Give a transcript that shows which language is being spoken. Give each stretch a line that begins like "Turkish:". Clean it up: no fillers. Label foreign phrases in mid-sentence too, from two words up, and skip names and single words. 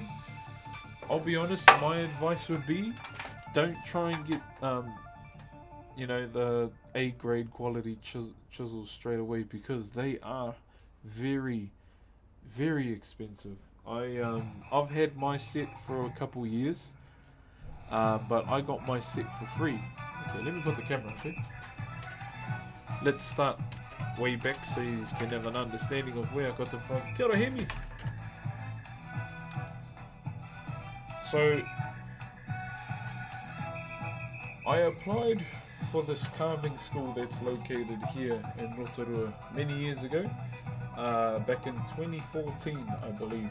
English: I'll be honest, my advice would be don't try and get you know, the A grade quality chisels straight away, because they are very, very expensive. I've had my set for a couple years. But I got my set for free. Okay, let me put the camera on. Let's start way back so you can have an understanding of where I got them from.
Māori: Kia ora, Hemi.
English: So I applied for this carving school that's located here in Rotorua many years ago, back in 2014, I believe.